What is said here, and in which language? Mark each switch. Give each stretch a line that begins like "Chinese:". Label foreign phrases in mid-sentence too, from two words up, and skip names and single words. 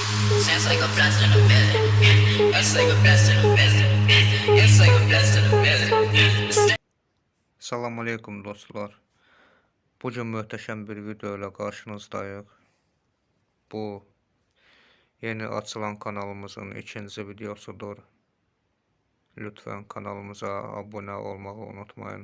English: Sounds like a blast in the building. That's like a blast in the building. It's like a blast in the building.
Azerbaijani: Salam aleykum dostlar. Bugün möhtəşəm bir video ilə qarşınızdayıq. Bu yeni açılan kanalımızın ikinci videosudur. Lütfən kanalımıza abunə olmağı unutmayın.